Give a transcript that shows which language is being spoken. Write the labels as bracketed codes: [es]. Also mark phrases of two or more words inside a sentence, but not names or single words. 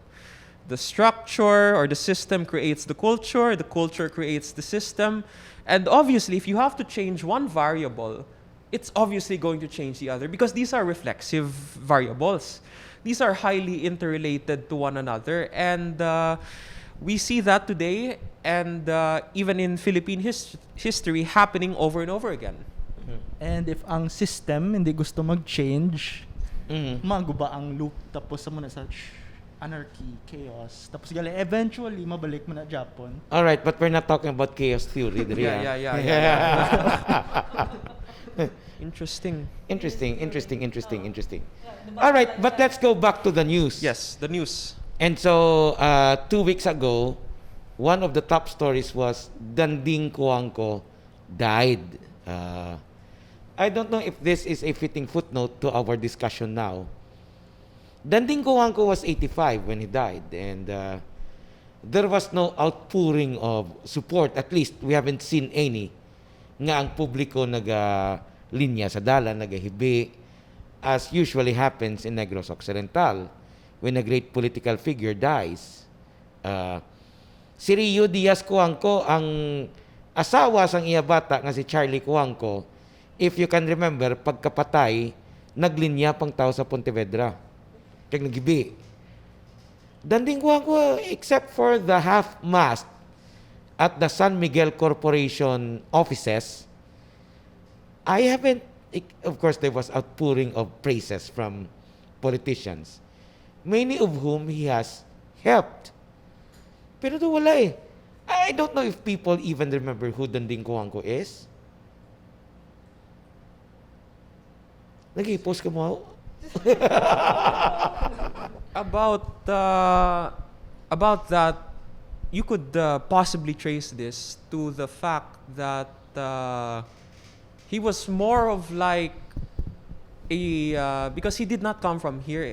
[en] The structure or the system creates the culture creates the system, and obviously if you have to change one variable, it's obviously going to change the other because these are reflexive variables. These are highly interrelated to one another, and we see that today and even in Philippine history happening over and over again. And if [hil] ang system hindi gusto mag-change, Mhm. maguba ang loop tapos sa muna sa anarchy, chaos. Tapos gali eventually mabalik mo na Japan. [en] All right, but we're not talking about chaos theory. Interesting. Interesting. All right, but let's go back to the news. Yes, the news. And so, 2 weeks ago, one of the top stories was Danding Coangco died. I don't know if this is a fitting footnote to our discussion now. Danding Coangco was 85 when he died, and there was no outpouring of support. At least, we haven't seen any. [hil] Nga ang publiko linya sa dalan, nagahibi, [en] as usually happens in Negros Occidental when a great political figure dies. [hil] Si Rio Diaz Coangco, ang asawa sang iya bata nga si Charlie Coangco, [en] if you can remember, [hil] pagkapatay, naglinya pang tao sa Pontevedra. Kaya nagibi. [en] Danding Coangco, except for the half-mast at the San Miguel Corporation offices, I haven't, of course, there was outpouring of praises from politicians, many of whom he has helped. [hil] Pero do wala eh. [en] I don't know if people even remember who Danding Coangco is. [hil] Nag-i-post ka mo? [en] About that, you could possibly trace this to the fact that he was more of like because he did not come from here.